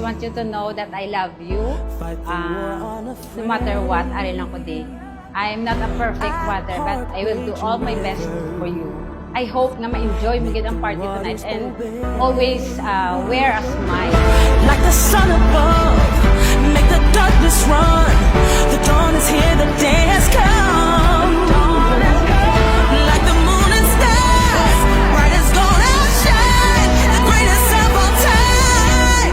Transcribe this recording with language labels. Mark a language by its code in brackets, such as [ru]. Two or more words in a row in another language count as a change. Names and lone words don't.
[en] you to know that I love you. No matter what, [hil] ari lang ko di. [en] I'm not a perfect mother, but I will do all my best for you. I hope [hil] na ma-enjoy mo gid ang [en] party tonight and always wear a smile. Like the sun above, make the darkness run. The dawn is here, the day has come. Like the moon and stars, bright as gold outshine, the greatest of all time.